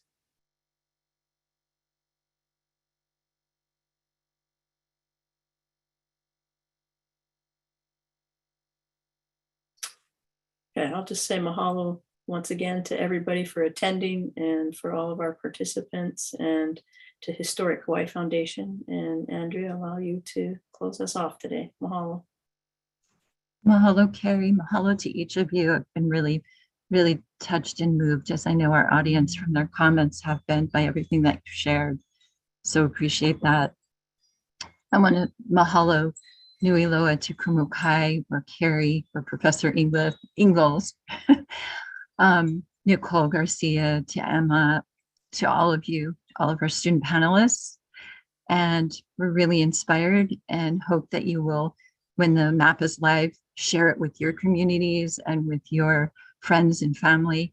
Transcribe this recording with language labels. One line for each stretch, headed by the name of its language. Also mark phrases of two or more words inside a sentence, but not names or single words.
English: Okay, I'll just say mahalo once again to everybody for attending and for all of our participants, and to Historic Hawaii Foundation. And Andrea, allow you to close us off today. Mahalo. Mahalo, Kerri. Mahalo to each of you. I've been really, really touched and moved, as I know our audience from their comments have been, by everything that you shared. So appreciate that. I want to
Hawaiian: mahalo nui loa
English: to Kumukai, or Kerri, or Professor Inglis, Nicole Garcia, to Emma, to all of you, all of our student panelists. And we're really inspired and hope that you will, when the map is live, share it with your communities and with your friends and family.